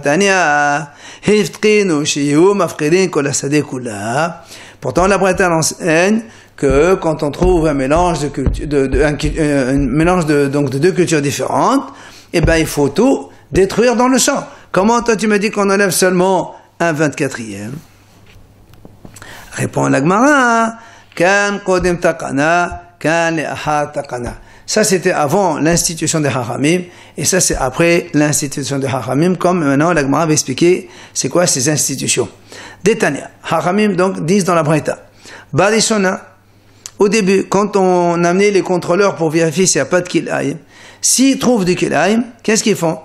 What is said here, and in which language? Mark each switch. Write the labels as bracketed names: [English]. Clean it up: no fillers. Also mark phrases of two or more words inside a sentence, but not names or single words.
[French] Pourtant, la Breta enseigne que quand on trouve un mélange de deux cultures différentes, eh ben, il faut tout détruire dans le champ. Comment toi tu me dis qu'on enlève seulement un 24e? [Hebrew] Répond la Gemara, כאן קודם תקנה, כאן לאחר תקנה. [French] Ça c'était avant l'institution des Haramim, et ça c'est après l'institution des Haramim, comme maintenant la Gemara va expliquer c'est quoi ces institutions. Détania, Haramim donc disent dans la Breta, Barishona, au début, quand on amenait les contrôleurs pour vérifier s'il n'y a pas de kilaim, s'ils trouvent du kilaim, qu'est-ce qu'ils font?